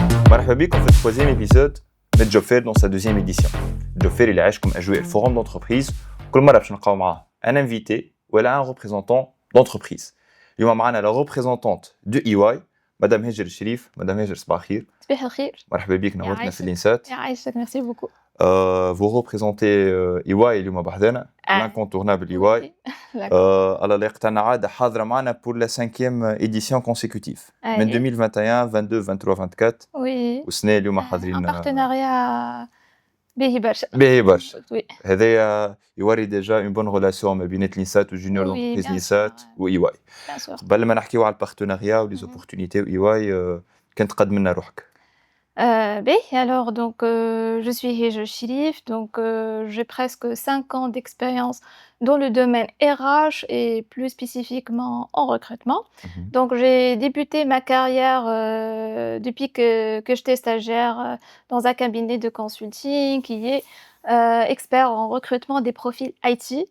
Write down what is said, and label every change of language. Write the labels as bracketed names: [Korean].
[Arabic] مرحبا بكم في [French] التروisième épisode de Job Fair dans sa deuxième édition. [Arabic] Job Fair il يعيشكم أجواء الفورم d'entreprise. كل مرة باش نلقاو معاه [French] un invité [Arabic] ولا [French] un représentant d'entreprise. [Arabic] اليوم معنا [French] la représentante de EY, Madame Hajir Cherif. Madame Hajir [Arabic] صباح الخير. صباح الخير. مرحبا بك نورتنا في الإنسات. يعيشك [French] merci beaucoup. Vous représentez EY [Arabic] اليوم بحذانا, [French] l'incontournable EY. [Arabic] على اللي قتلنا عادة حاضرة معنا [French] pour la 5e édition consécutive. [Arabic] من 2021, 22, 23, 24. [French] Oui. [Arabic] والسنة اليوم حاضرين. [French] Un partenariat [Arabic] باهي برشا. باهي برشا. [French] Oui. [Arabic] هذايا يوري ديجا [French] une bonne relation [Arabic] ما بين الإنسات والجونيور d'entreprise الإنسات و EY. [French] Bien sûr. [Arabic] قبل ما نحكيو على البارتناريا و [French] les opportunités [Arabic] و EY كنت قدم لنا روحك. [French] Alors donc je suis Hajir Cherif, donc j'ai presque 5 ans d'expérience dans le domaine RH et plus spécifiquement en recrutement. Donc j'ai débuté ma carrière depuis que j'étais stagiaire dans un cabinet de consulting qui est expert en recrutement des profils IT.